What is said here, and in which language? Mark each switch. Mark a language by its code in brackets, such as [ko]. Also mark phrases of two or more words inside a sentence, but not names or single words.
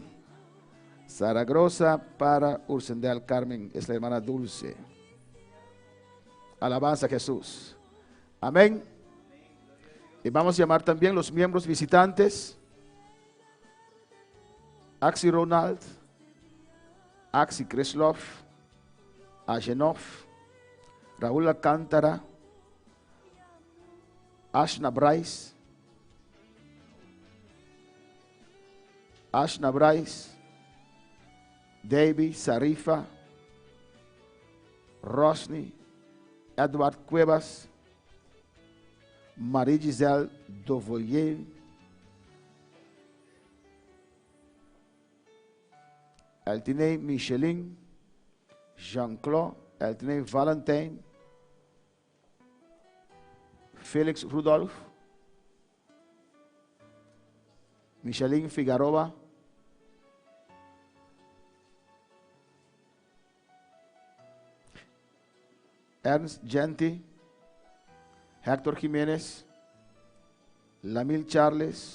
[es] Zaragoza para Ursendel Carmen. Es la hermana Dulce. Alabanza a Jesús. Amén. Y vamos a llamar también los miembros visitantes. Axi Ronald. Axi Kreslov. Agenov. Raúl Alcántara. Ashna Bryce. Ashna Bryce. David Sarifa. Rosny. Edward Cuevas. Marie Giselle Dovoyer. Eltinei Michelin. Jean-Claude. Eltinei Valentin. Félix Rudolph. Michelin Figueroa. Ernst Genti. Héctor Jiménez. Lamil Charles.